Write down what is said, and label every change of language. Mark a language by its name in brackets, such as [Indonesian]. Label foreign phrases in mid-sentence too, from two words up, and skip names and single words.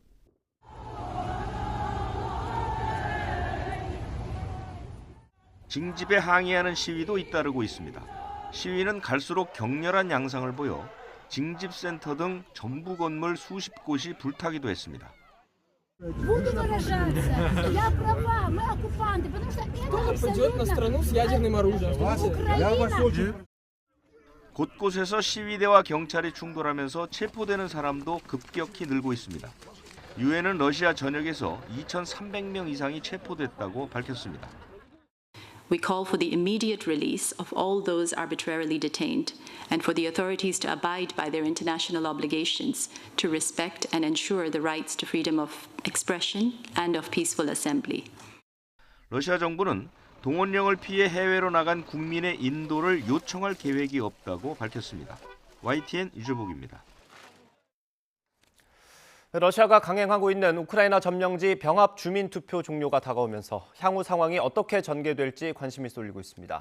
[Korean] 징집에 항의하는 시위도 잇따르고 있습니다. 시위는 갈수록 격렬한 양상을 보여 징집센터 등 정부 건물 수십 곳이 불타기도 했습니다. [Russian] Буду выражаться. Я права, мы оккупанты, потому что это абсолютно Украина. [Korean] 곳곳에서 시위대와 경찰이 충돌하면서 체포되는 사람도 급격히 늘고 있습니다. 유엔은 러시아 전역에서 2,300명 이상이 체포됐다고 밝혔습니다. [English] We call for the immediate release of all those arbitrarily detained and for the authorities to abide by their international obligations to respect and ensure the rights to freedom of expression and of peaceful assembly. [Korean] 러시아 정부는 동원령을 피해 해외로 나간 국민의 인도를 요청할 계획이 없다고 밝혔습니다. YTN 유재복입니다. 러시아가 강행하고 있는 우크라이나 점령지 병합 주민투표 종료가 다가오면서 향후 상황이 어떻게 전개될지 관심이 쏠리고 있습니다.